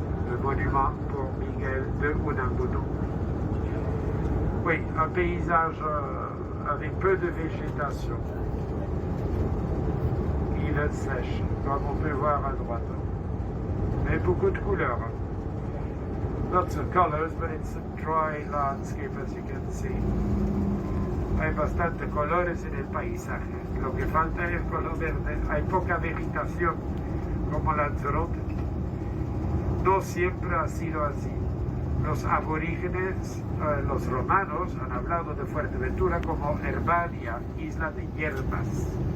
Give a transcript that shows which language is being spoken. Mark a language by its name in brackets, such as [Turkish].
[French] Le monument pour Miguel de Unamuno. Oui, un paysage avec peu de végétation. Il est sèche, comme on peut voir à droite. Mais beaucoup de couleurs. [English] Lots of colors, but it's a dry landscape as you can see. [Spanish] Hay bastante colores en el paisaje. Lo que falta es el color verde. Hay poca vegetación, como Lanzarote. No siempre ha sido así. Los aborígenes, los romanos, han hablado de Fuerteventura como Herbania, isla de hierbas.